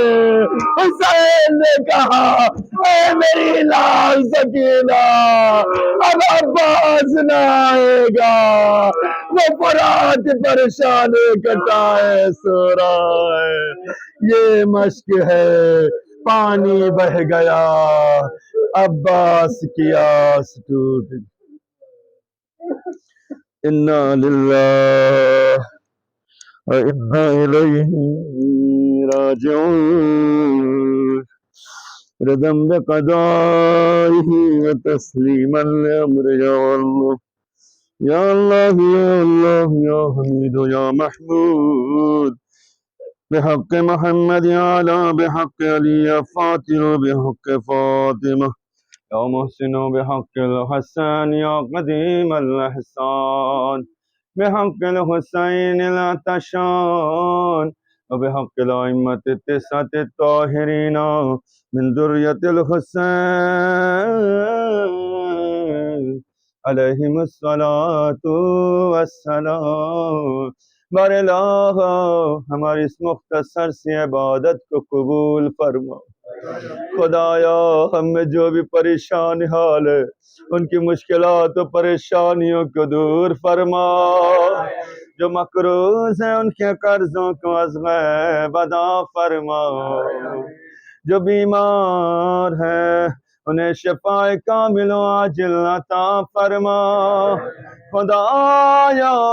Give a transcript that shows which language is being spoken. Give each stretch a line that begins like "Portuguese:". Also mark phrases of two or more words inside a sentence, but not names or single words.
Urdu: حسین نے کہا اے میری لال سکینہ اب عباس نہ آئے گا، وہ فرات پریشان کٹائے سو رہا ہے، یہ مشق ہے، پانی بہ گیا، عباس کی آس ٹوٹ گئی۔
Arabic: إنا لله وإنا إليه راجعون رضا بقضائه وتسليما لأمره يا الله يا الله يا حميد يا محمود بحق محمد आला بحق अली يا فاطر بحق फातिमा يا محسن بحق الحسن या قدیم الإحسان بحق الحسين العطشان وبحق الأئمة التسعة الطاهرين من ذرية الحسين عليهم الصلاة والسلام
Urdu: بار الہ ہماری اس مختصر سی عبادت کو قبول فرما خدایا ہم میں جو بھی پریشان حال ہے ان کی مشکلات و پریشانیوں کو دور فرما جو مقروض ہیں ان کے قرضوں کو از غیب ادا فرما جو بیمار ہیں انہیں شفاء کامل و عاجل عطا فرما خدایا